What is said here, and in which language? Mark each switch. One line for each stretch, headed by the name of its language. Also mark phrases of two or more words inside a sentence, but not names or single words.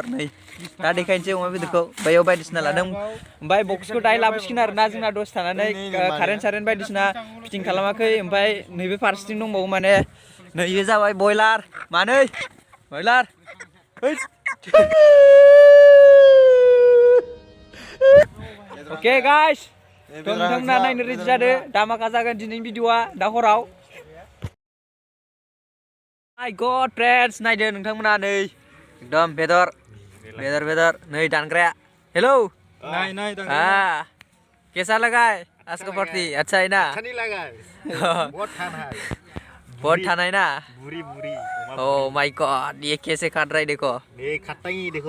Bodo: नै दा देखायनोसै अमा बेदरखौ बैयाव बायदिसिना लादों ओमफ्राय बक्सखौ दायो लाबोसिगोन आरोना जोंना दसे थानानै कारेन्ट बायदिसिना फिटिं खालामाखै ओमफ्राय नैबे फारसेथिं दंबावो माने नैबे जाबाय बयलार मानै बयलार
English: okay guys
Bodo: नोंथांमोना नायनो रेडि जादो दामाका जागोन दिनैनि भिडिअआ दा हराव
English: My God friends
Bodo: नायदो नोंथांमोना नै एकदम बेदर नै दानग्राया हेलौ नाय
Hindi: कैसा लगा आज का पार्टी अच्छा है ना बहुत ठाना है ना
English: Oh my God
Hindi: ये कैसे काट रहा है देखो ये खाता ही देखो